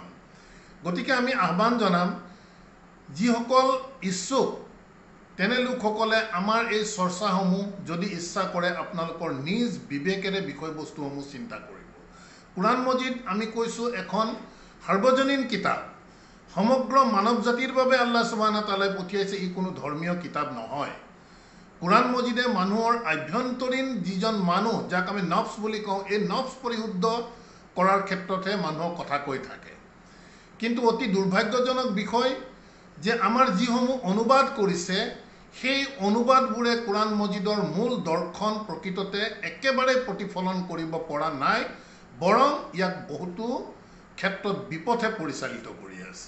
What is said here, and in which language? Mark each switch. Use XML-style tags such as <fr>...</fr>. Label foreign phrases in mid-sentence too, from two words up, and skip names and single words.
<as>গতিকে আমি আহ্বান জনাম, যিসকল ইচ্ছুক তেনে লোকসকলে আমাৰ এই চৰ্চাসমূহ যদি ইচ্ছা কৰে আপোনালোকৰ নিজ বিবেকেৰে বিষয়বস্তুসমূহ চিন্তা কৰিব। কোৰআন মজিদ আমি কৈছোঁ এখন সাৰ্বজনীন কিতাপ, সমগ্ৰ মানৱ জাতিৰ বাবে</as> <ar>الله سبحانه وتعالى</ar> <as>পঠিয়াইছে। ই কোনো ধৰ্মীয় কিতাপ নহয়। কোৰআন মজিদে মানুহৰ আভ্যন্তৰীণ যিজন মানুহ, যাক আমি নফ্স বুলি কওঁ, এই নফ্স পৰিশুদ্ধ কৰাৰ ক্ষেত্ৰতহে মানুহক কথা কৈ থাকে। কিন্তু অতি দুৰ্ভাগ্যজনক বিষয় যে আমাৰ যিসমূহ অনুবাদ কৰিছে সেই অনুবাদবোৰে কোৰআন মজিদৰ মূল দৰ্শন প্ৰকৃততে একেবাৰে প্ৰতিফলন কৰিব পৰা নাই, বৰং ইয়াক বহুতো ক্ষেত্ৰত বিপথে পৰিচালিত কৰি আছে।</as>